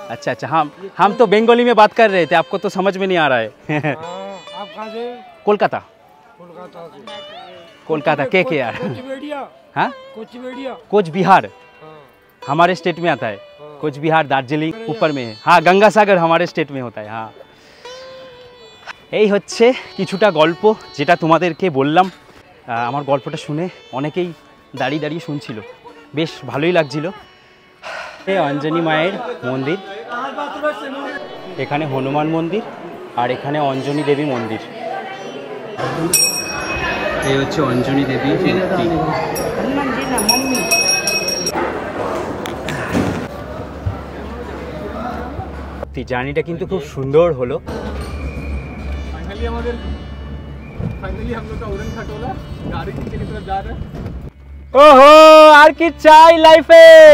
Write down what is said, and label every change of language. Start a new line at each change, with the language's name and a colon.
Hindi: अच्छा अच्छा, हम तो बंगाली में बात कर रहे थे, आपको तो समझ में नहीं आ रहा है। आप कहाँ से? कोलकाता। कोलकाता से। कोलकाता के यार? हाँ, कोच बिहार हमारे स्टेट में आता है। कोच बिहार दार्जिलिंग ऊपर में है। हाँ, गंगा सागर हमारे स्टेट में होता है।
Bangla: हाँ, এই হচ্ছে কিছুটা গল্প যেটা তোমাদেরকে বললাম। আমার গল্পটা শুনে অনেকেই দাঁড়িয়ে দাঁড়িয়ে শুনছিল, বেশ ভালোই লাগছিল। অঞ্জনী মায়ের মন্দির, এখানে হনুমান মন্দির, আর এখানে অঞ্জনী দেবী মন্দির। এই হচ্ছে অঞ্জনী দেবীর মূর্তি। জার্নিটা কিন্তু খুব সুন্দর হলো।
Hindi: फाइनली हम लोग का उड़न खटोला गाड़ी नीचे की तरफ जा रहे हैं।
Bangla: ओहो, আর কি চাই লাইফে?